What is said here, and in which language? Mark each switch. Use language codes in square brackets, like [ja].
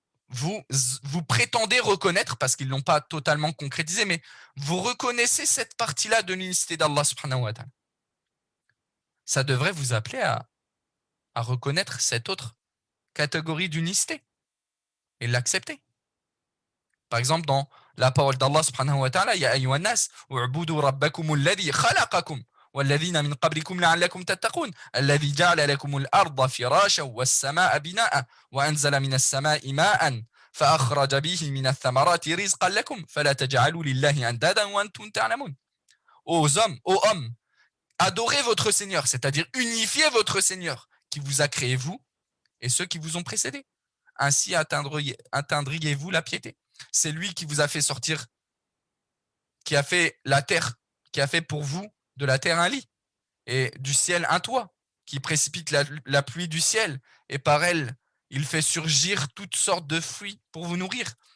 [fr] Vous prétendez reconnaître, parce qu'ils ne l'ont pas totalement concrétisé, mais vous reconnaissez cette partie-là de l'unicité d'Allah subhanahu wa ta'ala. Ça devrait vous appeler à reconnaître cette autre catégorie d'unicité et l'accepter. Par exemple, dans la parole d'Allah subhanahu wa ta'ala, [ar] Ya ayyuhan nas, u'budu rabbakum alladhi khalaqakum والذين من قبلكم لعلكم تتقون الذي جعل لكم الأرض فراشا والسماء بناء وأنزل من السماء ماء فأخرج به من الثمرات رزقا لكم فلا تجعلوا لله أندادا وأنتم تعلمون. [fr] Ô hommes, adorez votre Seigneur, c'est-à-dire unifiez votre Seigneur qui vous a créé vous et ceux qui vous ont précédés. Ainsi atteindriez-vous la piété. C'est lui qui vous a fait sortir, qui a fait la terre, qui a fait pour vous de la terre un lit et du ciel un toit, qui précipite la pluie du ciel et par elle, il fait surgir toutes sortes de fruits pour vous nourrir.